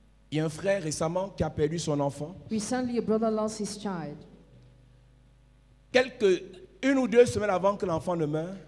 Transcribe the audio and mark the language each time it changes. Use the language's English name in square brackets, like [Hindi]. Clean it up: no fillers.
[French] Il y a un frère récemment qui a perdu son enfant. [English] Recently, a brother lost his child. [French] Quelques 1 ou 2 semaines avant que l'enfant ne meure,